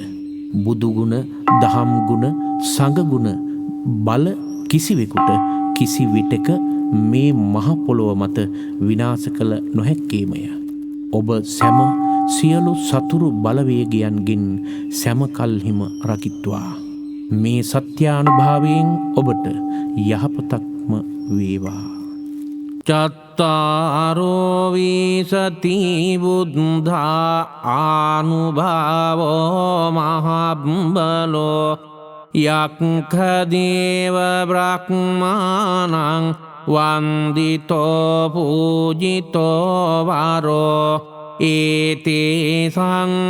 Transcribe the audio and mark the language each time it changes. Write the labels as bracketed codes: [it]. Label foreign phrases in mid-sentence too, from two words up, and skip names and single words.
[si] බුදුගුණ, දහම් ගුණ, සංඝගුණ බල කිසිවෙකුට කිසි විටක මේ මහ පොළොව මත විනාශ කළ නොහැක්කේමය. ඔබ සැම සියලු සතුරු බලවේගයන්ගෙන් සැම කල්හිම රකිත්වා. මේ සත්‍යානුභාවයෙන් ඔබට යහපතක්ම වේවා. [pi] චත්තාරෝ විසති බුද්ධා ආනුභාවෝ මහබ්බලෝ යක්ඛදේව බ්‍රහ්මාණං වන්දිතෝ පූජිතෝ වරෝ ඒතේසං